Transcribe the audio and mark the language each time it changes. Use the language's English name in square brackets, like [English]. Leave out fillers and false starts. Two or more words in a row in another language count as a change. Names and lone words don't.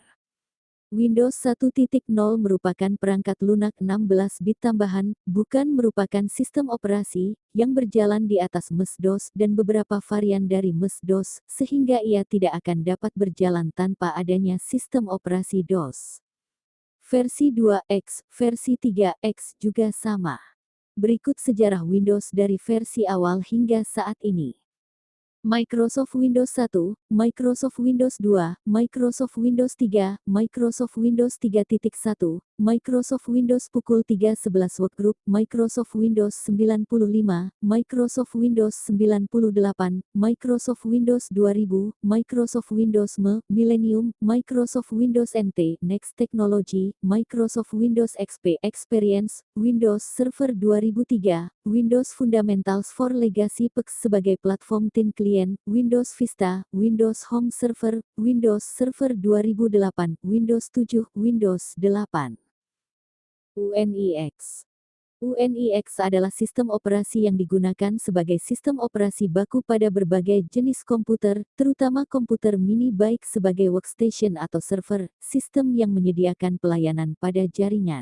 [Indonesian] Windows 1.0 merupakan perangkat lunak 16 bit tambahan, bukan merupakan sistem operasi, yang berjalan di atas MS-DOS dan beberapa varian dari MS-DOS, sehingga ia tidak akan dapat berjalan tanpa adanya sistem operasi DOS. Versi 2X, versi 3X juga sama. Berikut sejarah Windows dari versi awal hingga saat ini. Microsoft Windows 1, Microsoft Windows 2, Microsoft Windows 3, Microsoft Windows 3.1, Microsoft Windows pukul 3.11 Workgroup, Microsoft Windows 95, Microsoft Windows 98, Microsoft Windows 2000, Microsoft Windows ME, Millennium, Microsoft Windows NT, Next Technology, Microsoft Windows XP Experience, Windows Server 2003, Windows Fundamentals for Legacy PAX sebagai platform tin klien, Windows Vista, Windows Home Server, Windows Server 2008, Windows 7, Windows 8. UNIX. UNIX adalah sistem operasi yang digunakan sebagai sistem operasi baku pada berbagai jenis komputer, terutama komputer mini baik sebagai workstation atau server, sistem yang menyediakan pelayanan pada jaringan.